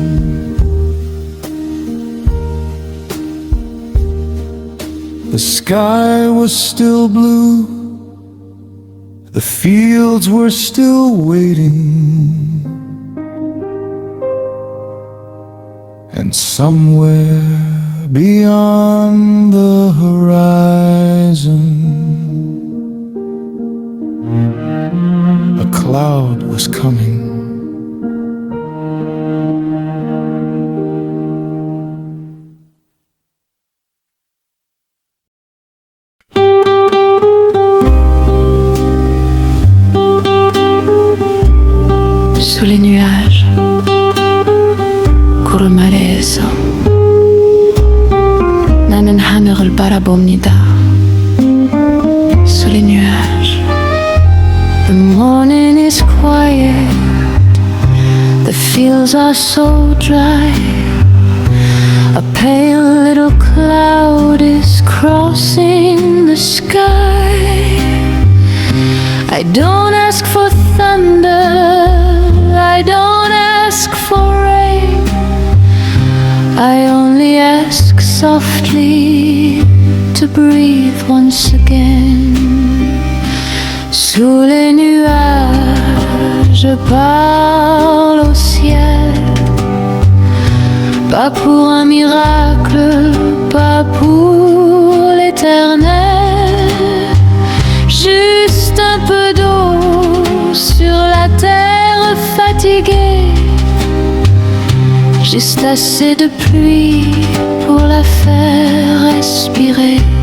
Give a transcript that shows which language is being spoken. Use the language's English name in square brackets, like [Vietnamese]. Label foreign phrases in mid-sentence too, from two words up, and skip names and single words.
[English] The sky was still blue, the fields were still waiting, and somewhere beyond the horizon, a cloud was coming. [French] Sous les nuages, [Korean] 구름 아래에서 나는 하늘을 바라봅니다. [French] Sous les nuages, [English] the morning is quiet, the fields are so dry. A pale little cloud is crossing the sky. I don't ask for thunder, I don't ask for rain, I only ask softly to breathe once again. [French] Sous les nuages, je parle au ciel, pas pour un miracle, pas pour l'éternel, juste un peu d'eau sur la terre fatiguée, juste assez de pluie pour la faire respirer.